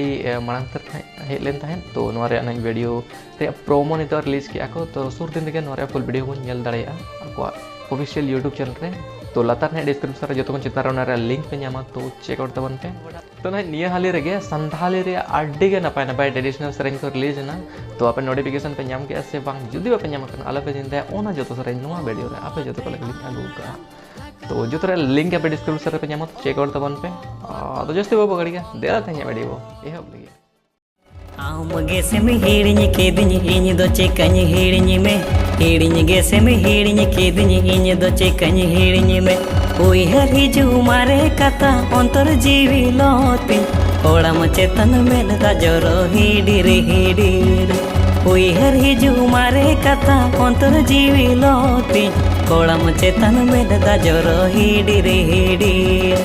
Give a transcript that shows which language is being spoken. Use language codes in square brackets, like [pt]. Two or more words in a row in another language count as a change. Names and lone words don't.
[sat] मांग तर हेज लेन तहन तो नोरे अन वीडियो रे प्रोमो नितो रिलीज किया को तो सुर दिन गे नोरे [en] full video [sat] बन नेल दाड़ेया आको [en] official YouTube [sat] चैनल रे तो लतार ने डिस्क्रिप्शन रे जतो चितार रे लिंक पे नामा तो [en] check out [sat] तबन पे तो ना निया हाली रे संथाली रे अड्डी गे नपाय नपाय ट्रेडिशनल सेरें को रिलीज ना तो आपे नोटिफिकेशन पे नाम के से बांग जुदी बापे नाम करन आला पे जिंदा ओना जतो सेरें नोआ वीडियो रे आपे जतो को लिंक आगु का तो जो रे लिंक पे डिस्क्रिप्शन रे पे नाम [en] check out [sat] तबन पे तो जस्ती बाबू गड़ी के देला तanya वीडियो एहब लगी आम गे से में हेड़िñ के दिन इन दो चेकñ हेड़िñ में हेड़िñ गे से में हेड़िñ के दिन इन दो चेकñ हेड़िñ में ओई हर हिजू मारे कथा अंतर जीवी लोती ओड़म चेतन में दा जरो हिडिर हिडिर ओई हर हिजू मारे कथा अंतर जीवी लोती ओड़म चेतन में दा जरो हिडिर हिडिर